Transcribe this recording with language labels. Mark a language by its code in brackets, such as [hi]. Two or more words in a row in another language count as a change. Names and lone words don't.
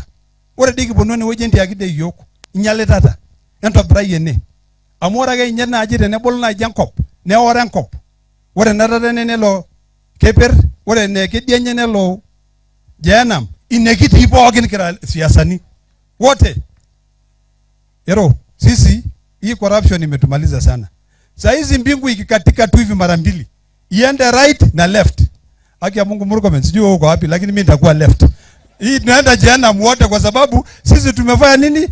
[mas] Ore diki bonone weji ndiaki de yok. Inyale tata. Entobirai ene. Amora ga inyana ajire ne bolna jankop. Ne ora nkop. Ore narare nelo keper, ore ne kidienye nelo janam. Inekiti pookin kira siasani. Wote. [sw] Yero, sisi hii corruption imetumaliza sana. Saa hizi mbingu ikikatika tu hivi mara mbili, iende right na left. Haki ya Mungu Murkomen, sijui uko wapi, lakini mimi nitakuwa left. Hii tunaenda jehanamu wote kwa sababu sisi tumefanya nini?